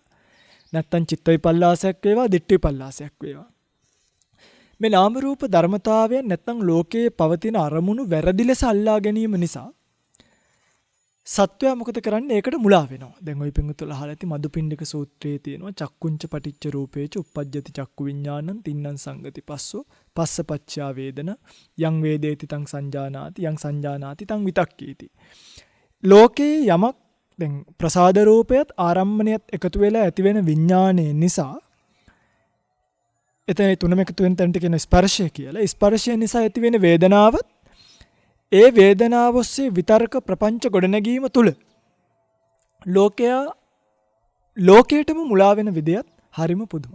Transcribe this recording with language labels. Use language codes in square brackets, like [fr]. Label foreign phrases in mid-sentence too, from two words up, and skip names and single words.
[si] නැත්තම් චිත්ත විපල්ලාසයක් වේවා, දිට්ඨි විපල්ලාසයක් වේවා. මේ නාම රූප ධර්මතාවයන් නැත්නම් ලෝකයේ පවතින අරමුණු වැරදි ලෙස අල්ලා ගැනීම නිසා සත්වයා මොකද කරන්නේ? ඒකට මුලා වෙනවා. දැන් ওই පිංගුතුල අහලා ඇති මදුපිණ්ඩික සූත්‍රයේ තියෙනවා [pi] චක්කුංච පටිච්ච රූපේච උප්පජ්ජති චක්කු විඥානං තින්නම් සංගති පස්සෝ පස්සපච්චා වේදන යං වේදේති තං සංජානාති යං සංජානාති තං විතක්කේති. [si] ලෝකේ යමක් දැන් ප්‍රසාද රූපයත් ආරම්මණයත් එකතු වෙලා ඇති වෙන විඥානයේ නිසා එතන තුනම එකතු වෙන තැනට කියන ස්පර්ශය කියලා. ස්පර්ශය නිසා ඇති වෙන වේදනාවත් ඒ වේදනාව ඔස්සේ විතර්ක ප්‍රපංච ගොඩනැගීම තුල ලෝකයටම මුලා වෙන විදියත් හරිම පුදුමයි.